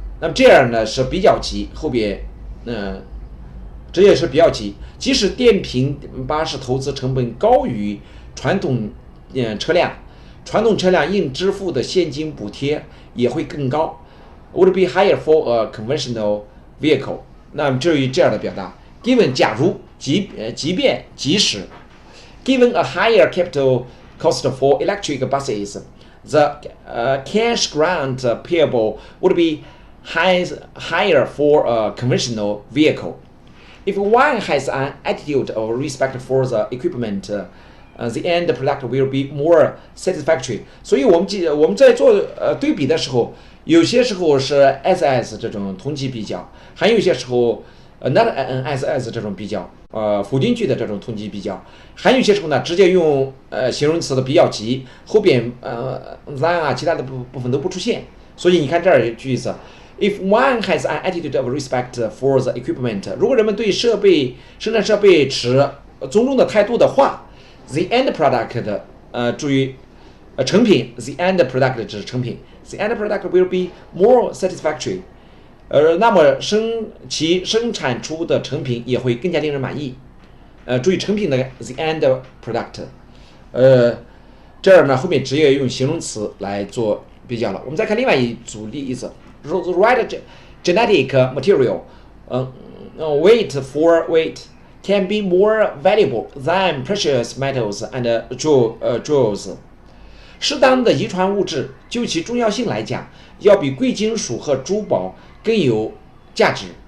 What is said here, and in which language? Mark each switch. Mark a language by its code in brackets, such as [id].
[zh] 那么这样呢是比较级，后边这也是比较级。即使电瓶巴士投资成本高于传统车辆，传统车辆应支付的现金补贴也会更高 ， [en] would be higher for a conventional vehicle。 [zh] 那么至于这样的表达 [en] ，given [zh] 假如即便即使 [en] ，given a higher capital cost for electric buses, the cash grant payable would be higher for a conventional vehicle. If one has an attitude of respect for the equipment, the end product will be more satisfactory. [zh] 所以我们在做对比的时候，有些时候是 SS 这种同级比较，还有一些时候not SS 这种比较，否定句的这种同级比较，还有一些时候呢，直接用形容词的比较级，后边than 啊其他的部分都不出现。所以你看这儿有句子。 [en] If one has an attitude of respect for the equipment， [zh] 如果人们对生产设备持尊重的态度的话 [en] ，the end product [zh] 注意成品 [en] ，the end product [zh] 指成品 [en] ，the end product will be more satisfactory。 [zh] 那么其生产出的成品也会更加令人满意。注意成品的 the end product。这儿呢后面直接用形容词来做比较了。我们再看另外一组例子。 [en] The right genetic material, weight for weight, can be more valuable than precious metals and jewels. [zh] 适当的遗传物质就其重要性来讲，要比贵金属和珠宝更有价值。